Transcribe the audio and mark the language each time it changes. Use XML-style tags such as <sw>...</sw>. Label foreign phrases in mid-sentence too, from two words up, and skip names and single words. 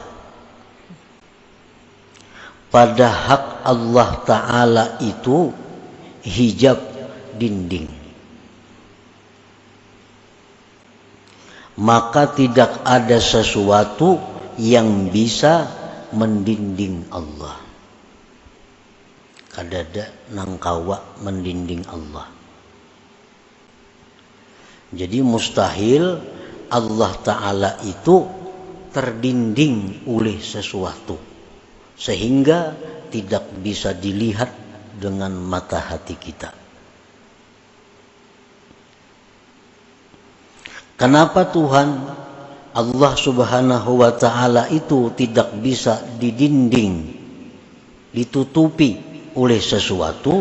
<id>Pada hak Allah Ta'ala itu hijab, dinding. Maka tidak ada sesuatu yang bisa mendinding Allah.</id> <bjn>Kadada nangkawa mendinding Allah.</bjn> <id>Jadi mustahil Allah Ta'ala itu terdinding oleh sesuatu, sehingga tidak bisa dilihat dengan mata hati kita. Kenapa Tuhan Allah</id> <ar>Subhanahu wa Ta'ala</ar> <id>itu tidak bisa didinding, ditutupi oleh sesuatu?</id>